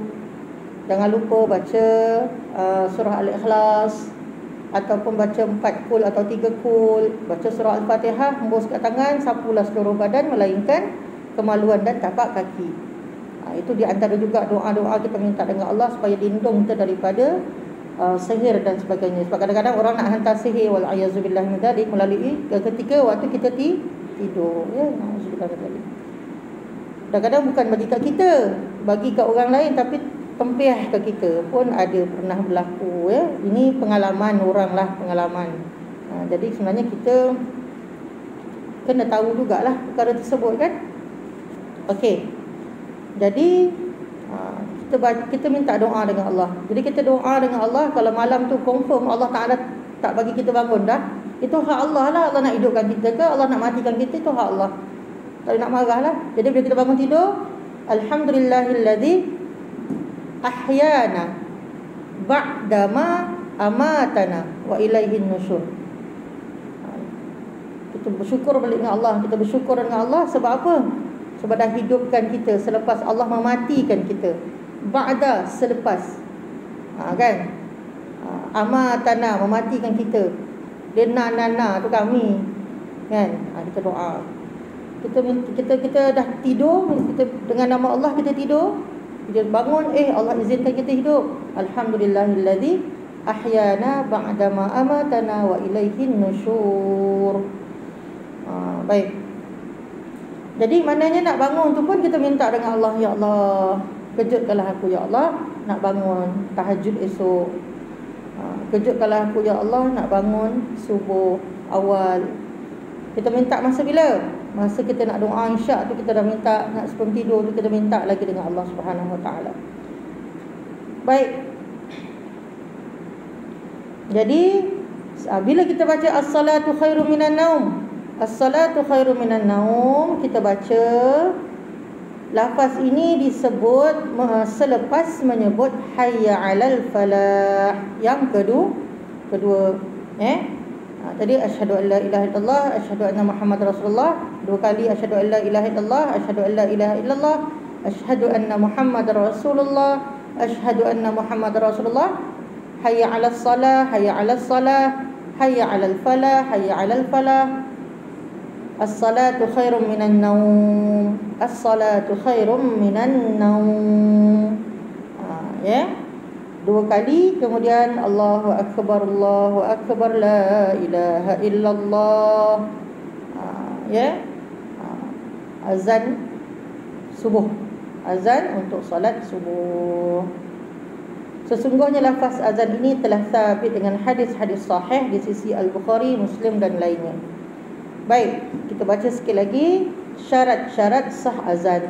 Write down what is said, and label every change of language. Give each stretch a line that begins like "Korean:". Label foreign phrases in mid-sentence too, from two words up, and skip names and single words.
Malay: Jangan lupa baca surah Al-Ikhlas, ataupun baca 4 kul atau 3 kul. Baca surah Al-Fatihah, hembuskan tangan, sapulah seluruh badan melainkan kemaluan dan tapak kaki. Itu di antara juga doa-doa kita minta dengan Allah supaya lindung kita daripada sihir dan sebagainya. Sebab kadang-kadang orang nak hantar sihir,
Arabic: والعياذ بالله من ذلك,
Malay: melalui ketika waktu kita tidur, ya.
Arabic: نعوذ بالله من ذلك.
Malay: Kadang-kadang bukan bagi kat kita, bagi kat orang lain, tapi tempiah ke kita pun ada pernah berlaku, ya. Ini pengalaman orang lah, pengalaman. Jadi sebenarnya kita kena tahu jugalah perkara tersebut, kan. Okey. Jadi kita minta doa dengan Allah. Jadi kita doa dengan Allah. Kalau malam tu confirm Allah Ta'ala tak bagi kita bangun dah, itu hak Allah lah. Allah nak hidupkan kita ke, Allah nak matikan kita, itu hak Allah. Tak nak marah lah. Jadi bila kita bangun tidur,
Arabic: الحمد لله الذي أحيانا بعد ما أماتنا وإليه النشور.
Malay: Kita bersyukur balik dengan Allah. Kita bersyukur dengan Allah sebab apa? Sebab dah hidupkan kita selepas Allah mematikan kita. Ba'da, selepas. Kan? Amatana, mematikan kita. Dia na tu kami. Kan? Kita doa. Kita dah tidur, kita dengan nama Allah kita tidur. Kita bangun, Allah izinkan kita hidup.
Arabic: الحمد لله الذي أحيانا بعد ما أماتنا وإليه النشور.
Malay: Baik. Jadi maknanya nak bangun tu pun kita minta dengan Allah, ya Allah, kejutkanlah aku ya Allah nak bangun tahajud esok. Kejutkanlah aku ya Allah nak bangun subuh awal. Kita minta masa bila? Masa kita nak doa isyak tu kita dah minta, nak sebelum tidur tu kita minta lagi dengan Allah Subhanahu Wa Taala. Baik. Jadi bila kita baca
Arabic: الصلاة خير من النوم, الصلاة خير من النوم,
Malay: kita baca lafaz ini disebut selepas menyebut
Arabic: حي على الفلاح.
Malay: Yang kedua tadi
Arabic: أشهد أن لا إله إلا الله أشهد أن محمدا رسول الله.
Malay: Dua kali
Arabic: أشهد أن لا إله إلا الله أشهد أن لا إله إلا الله أشهد أن محمدا رسول الله أشهد أن محمدا رسول الله. حي على الصلاة حي على الصلاة حي على الفلاح حي على الفلاح, hayya 'alal falah. الصلاة خير من النوم الصلاة خير من النوم, as-salatu khairum minan naum.
Malay: Dua kali, kemudian
Arabic: الله أكبر الله أكبر لا إله إلا الله.
Malay: Azan subuh, azan untuk salat subuh. Sesungguhnya lafaz azan ini telah sabit dengan hadis-hadis sahih di sisi Al-Bukhari, Muslim dan lainnya. Baik, kita baca sekali lagi syarat-syarat sah azan.